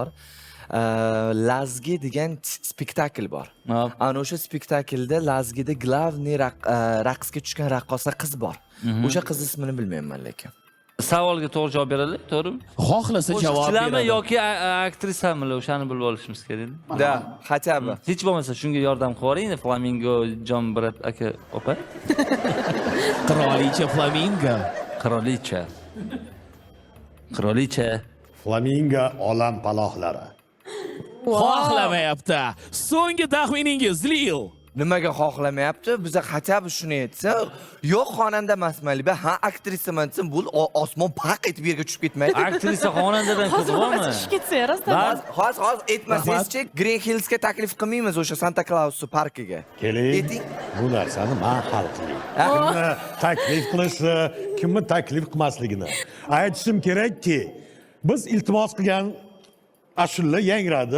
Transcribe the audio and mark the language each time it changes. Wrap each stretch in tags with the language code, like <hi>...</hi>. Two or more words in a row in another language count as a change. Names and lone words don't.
<uz>Lazgi degan spektakl bor. Hop. Ana o'sha spektaklda Lazgida glavniy raqsga tushgan raqqosa qiz bor. O'sha qiz ismini bilmayman lekin. Savolga to'g'ri javob beradi, to'g'rimi? Xohlasa javob Qo'shiqchilarmi beradi. yoki aktrisami, o'shani bilib olishimiz kerak.</uz> <ru>Da, хотя бы.</ru> <uz>Hech bo'lmasa shunga yordam qilib yuboring, Flamingo Jon Brat aka opa. Qirolicha Flamingo. Qirolicha. Qirolicha. Flamingo olam palohlari. Xohlamayapti. So'nggi taxminingiz Lil. Nimaga xohlamayapti? Biza</uz> <ru>хотя бы</ru> <uz>shuni aytsa, yo'q xonanda emasman, ha aktrisaman desam, bu osmon paq etib yerga tushib ketmaydi. Aktrisa xonandadan Hozir ko'proqmi? tushib ketsa, rostdan. Hozir aytmasangizchi, Green Hillsga taklif qilmaymiz o'sha Santa Claus parkiga. Keling, Ayting. bu narsani man hal qiling. Kimni taklif qilishi, kimni taklif qilmasligini aytishim kerakki, biz iltimos qilgan ashula yangradi.</uz>